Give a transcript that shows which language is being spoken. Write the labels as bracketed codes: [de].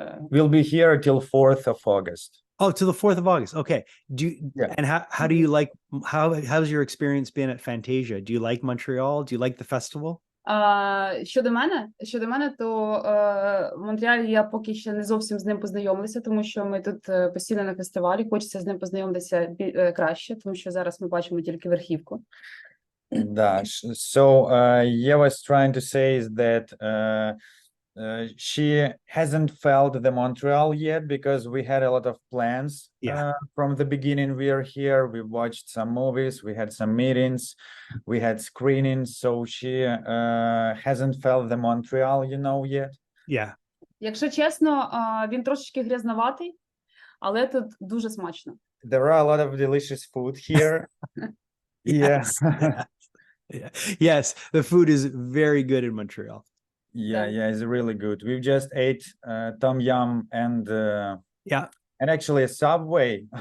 [en] We'll be here till 4th of August. Oh, to the 4th of August. Okay. And how do you like, how's your experience been at Fantasia? Do you like Montreal? Do you like the festival? [uk] Щодо мене, то Монреаль я поки ще не зовсім з ним познайомилася, тому що ми тут постійно на фестивалі, хочеться з ним познайомитися краще, тому що зараз ми бачимо тільки верхівку. [en] Да, so Yeva was trying to say is that she hasn't felt the Montreal yet because we had a lot of plans from the beginning. We are here, we watched some movies, we had some meetings, we had screenings, so she hasn't felt the Montreal, you know, yet. Yeah. [uk] Якщо чесно, він трошечки грязноватий, але тут дуже смачно. [en] There are a lot of delicious food here. Yes. Yes, the food is very good in Montreal. Yeah, it's really good. We've just ate tom yum and and actually a Subway.